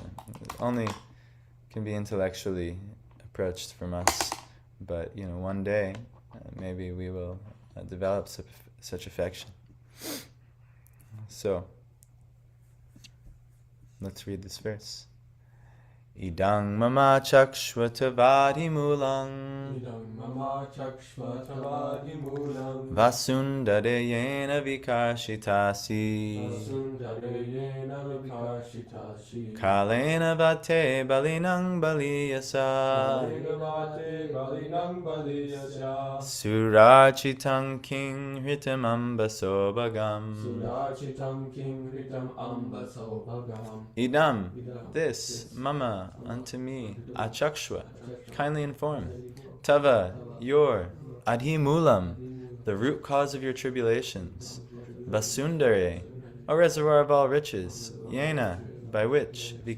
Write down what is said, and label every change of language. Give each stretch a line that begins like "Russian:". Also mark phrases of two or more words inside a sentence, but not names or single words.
English: It only can be intellectually approached from us, but one day maybe we will develop such affection. So, let's read this verse.
Sanskrit: Idang mama chakshvatavadi mulang Vasundarayena vikashitasi Kalena vate balinang baliyasa Surachitang king hritam ambasobagam Idam,
English: this, mama, unto me, achakshva, kindly inform, tava, your,
Sanskrit: adhi mulam,
English: the root cause of your tribulations, vasundare, a reservoir of all riches, yena, by which,